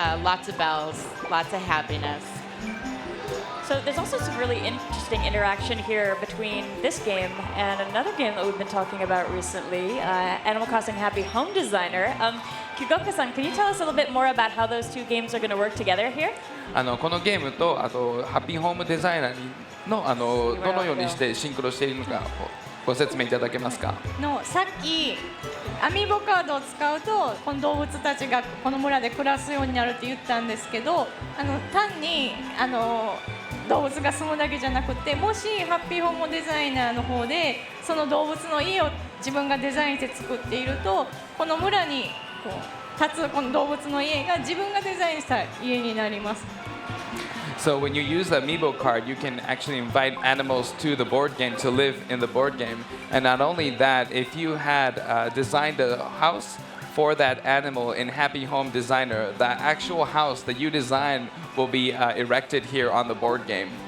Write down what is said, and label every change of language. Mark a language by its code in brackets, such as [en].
[en] Lots of bells, lots of happiness. So there's also some really interesting interaction here between this game and another game that we've been talking about recently, Animal Crossing Happy Home Designer. Kyogoku-san, can you tell us a little bit more about how those two games are going to work together here? [ja] このゲームとあとハッピーホームデザイナーのどのようにしてシンクロしているのかご説明いただけますか？さっきアミーボカードを使うとこの動物たちがこの村で暮らすようになるって言ったんですけど、単に動物が住むだけじゃなくて、もしハッピーホームデザイナーの方でその動物の家を自分がデザインして作っていると、この村にこう立つこの動物の家が自分がデザインした家になります。 [en] So when you use the Amiibo card, you can actually invite animals to the board game to live in the board game. And not only that, if you had designed a house for that animal in Happy Home Designer, the actual house that you designed will be erected here on the board game.